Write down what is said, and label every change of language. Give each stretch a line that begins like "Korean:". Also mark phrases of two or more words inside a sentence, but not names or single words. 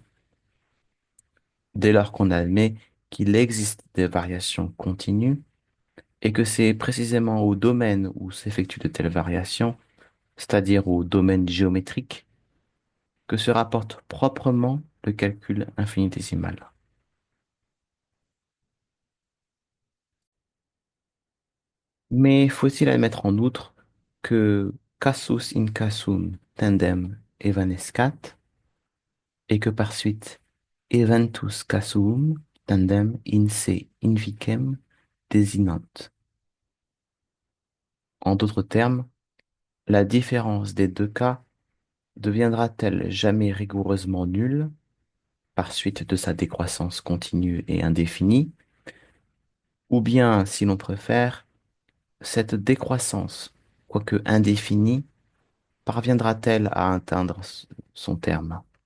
French: Dès lors qu'on admet qu'il existe des variations continues et que c'est précisément au domaine où s'effectuent de telles variations, c'est-à-dire au domaine géométrique, que se rapporte proprement le calcul infinitésimal. Mais faut-il admettre en outre que
Latin: casus in casum tandem evanescat et que par suite eventus casuum tandem in se invicem desinant.
French: En d'autres termes, la différence des deux cas deviendra-t-elle jamais rigoureusement nulle par suite de sa décroissance continue et indéfinie, ou bien, si l'on préfère, cette décroissance, quoique indéfinie, parviendra-t-elle à atteindre son terme?